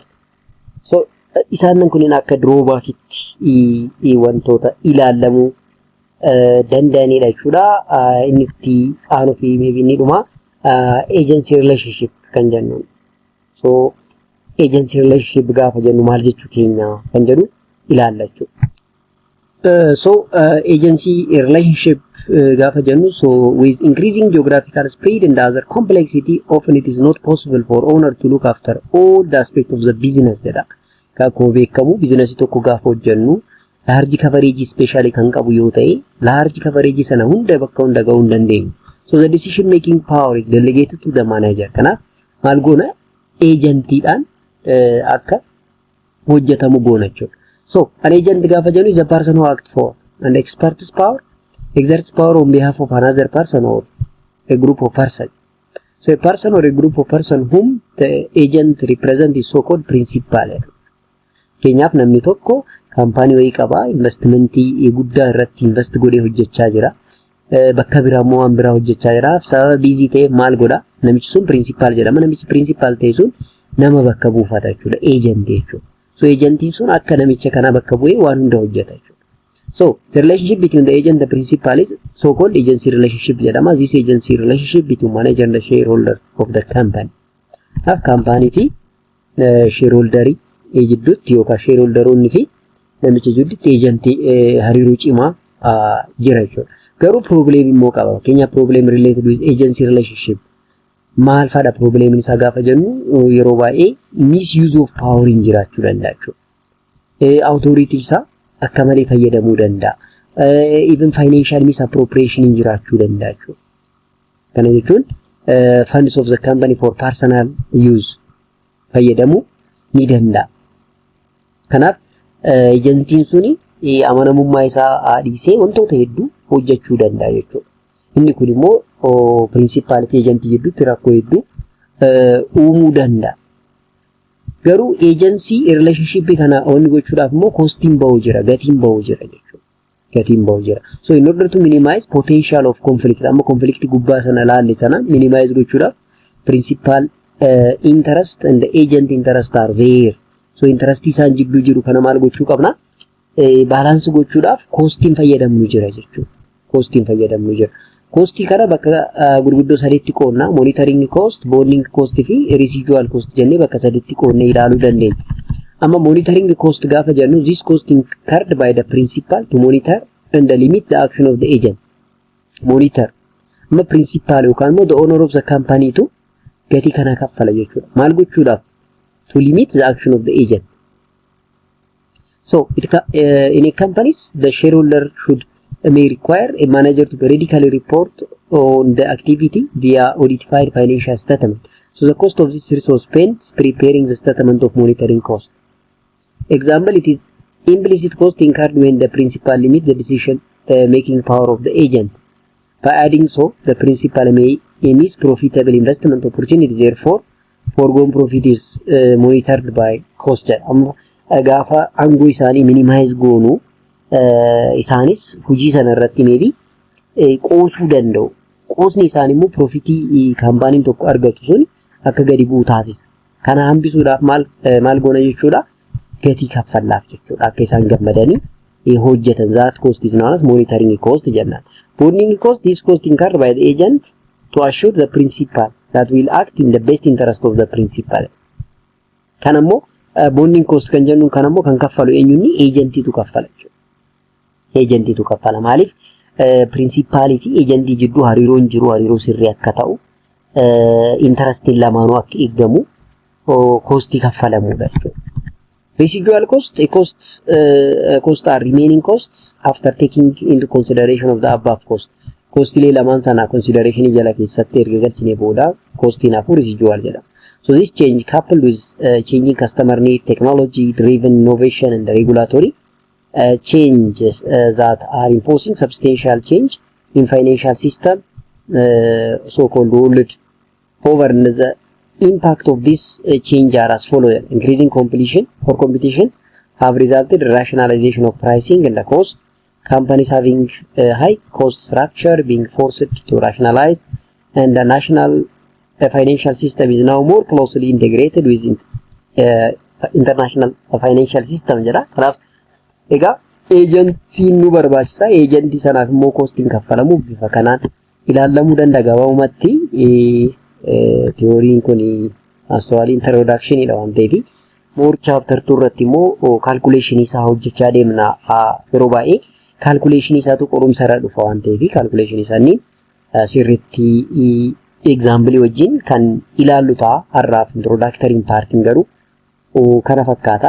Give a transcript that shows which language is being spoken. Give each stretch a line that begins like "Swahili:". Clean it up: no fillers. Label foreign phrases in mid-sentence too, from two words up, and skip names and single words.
Oromo: So isaan kun akka drawback itti wantoota ilaalamu danda'anidha jechuudha. Inni itti aanu fi maybe inni dhuma
English: agency relationship
Oromo: kan jennu. So
English: agency relationship
Oromo: gaafa jennu maal jechuu keenya kan jedhu ilaalla jechuudha.
English: So agency relationship
Oromo: gaafa jennu,
English: so with increasing geographical spread and other complexity, often it is not possible for owner to look after all the aspects of the business jedha.
Oromo: Akkuma beekamu business tokko gaafa hojjennu
English: large coverage especially
Oromo: kan qabu yoo ta'e
English: large coverage
Oromo: sana hunda bakka hunda ga'uu hin dandeenyu.
English: So the decision making power is delegated to the manager.
Oromo: Kanaaf maal goona agentiidhaan akka hojjetamu goona jechuudha.
English: So an agent
Oromo: gaafa jennu
English: is a person who acts for and exerts power on behalf of another person or a group of persons. So a person or a group of persons whom the agent represents is so called principal.
Oromo: Keenyaaf namni tokko kaampaanii wayii qaba investimentii guddaa irratti invest godhee hojjechaa jira. Bakka biraa immoo waan biraa hojjechaa jira. Sababa biizii ta'eef maal godha? Namichi sun principal jedhama. Namichi principal ta'e sun nama bakka buufata jechuudha. Agent jechuudha. So agentiin sun akka namicha kana bakka bu'ee waan hunda hojjeta jechuudha.
English: So the relationship between the agent and the principal is so-called agency relationship jedhama. This agency relationship between manager and the shareholder of the company.
Oromo: Kaampaanii fi shareholderii jidduutti yookaan shareholderoonni fi namicha jidduutti agentii hariiroo cimaa jira jechuudha. Garuu problem immoo qaba.
English: Fakkeenyaaf problem related with agency relationship.
Oromo: Maal fadha problem isaa gaafa jennu yeroo baay'ee
English: misuse of power
Oromo: hin jiraachuu danda'a jechuudha. Authority isaa akka malee fayyadamuu danda'a.
English: Even financial misappropriation
Oromo: hin jiraachuu danda'a jechuudha. Kana jechuun
English: funds of the company for personal use
Oromo: fayyadamuu ni danda'a. Kanaaf agentiin suni amanamummaa isaa dhiisee wantoota hedduu hojjechuu danda'a jechuudha. Inni kun immoo principal fi agentii gidduutti rakkoo hedduu uumuu danda'a. Garuu
English: agency relationship
Oromo: kana onni gochuudhaaf immoo costiin ba'u jira, gatiin ba'u jira jechuudha. Gatiin ba'u jira.
English: So in order to minimize potential of conflict,
Oromo: amma conflict gubbaa sana laalle sana minimize gochuudhaaf
English: principal interest and the agent interest are there.
Oromo: So interest isaan jidduu jiru kana maal gochuu qabna? Balance gochuudhaaf costiin fayyadamnu jira jechuudha. Costiin fayyadamnu jira. Costii kana bakka gurguddoo sadiitti qoonna.
English: Monitoring cost, bonding cost
Oromo: fi
English: residual cost
Oromo: jennee bakka sadiitti qoonnee ilaaluu dandeenya.
English: Amma monitoring cost
Oromo: gaafa jennu
English: this cost incurred by the principal to monitor and limit the action of the agent. Monitor.
Oromo: Amma principal yookaan immoo
English: the owner of the company
Oromo: to gatii kana kaffala jechuudha. Maal gochuudhaaf?
English: To limit the action of the agent. So in a companies the shareholder should may require a manager to periodically report on the activity via audited financial statement. So the cost of this resource spent preparing the statement of monitoring cost. Example, it is implicit cost incurred when the principal limit the decision making power of the agent. By adding so, the principal may miss profitable investment opportunity. Therefore, foregone profit is monitored by cost.
Oromo: Gaafa aangoo isaanii minimize goonu isaanis hojii sana irratti maybe qoosuu danda'u. Qoosni isaanii immoo profitii kaampaaniin tokko argatu sun akka gadi bu'u taasisa. Kana hambisuudhaaf maal goona jechuudha? Gatii kaffallaaf jechuudha. Akka isaan gammadanii hojjetan
English: that cost is known as monitoring cost jennaan. Bonding cost, this cost incurred by the agent to assure the principal that will act in the best interest of the principal.
Oromo: Kana immoo
English: bonding cost
Oromo: kan jennu kana immoo kan kaffalu eenyuuni? Agentiitu kaffala jechuudha. Agentiitu kaffala. Maaliif principalii fi agentii jidduu hariiroon jiru hariiroo sirrii akka ta'u interestiin lamaanuu akka eegamu costii kaffalamuudha jechuudha.
English: Residual cost, cost are remaining costs after taking into consideration of the above cost.
Oromo: Costilee lamaan sana consideration jala keessatti erga galchine booda costiin hafu residual jedhama.
English: So this change coupled with changing customer need, technology driven innovation and regulatory changes that are imposing substantial change in financial system, so-called world over. The impact of this change are as follows. Increasing competition have resulted in rationalization of pricing and the cost. Companies having high cost structure being forced to rationalize, and the national financial system is now more closely integrated with international financial system jedha.
Oromo: Kanaaf egaa agentiin nu barbaachisa. Agentii sanaaf immoo costiin kaffalamu bifa kanaan ilaalamuu danda'a. Gabaabumatti theooriin kun actually introduction dha waan ta'eef
English: more chapter
Oromo: 2 irratti immoo calculation isaa hojjechaa deemna. Yeroo baay'ee calculation isaatu qorumsa irra dhufa waan ta'eef calculation isaanii sirriitti example wajjin kan ilaallu ta'a. Har'aaf introductory partiin garuu kana fakkaata.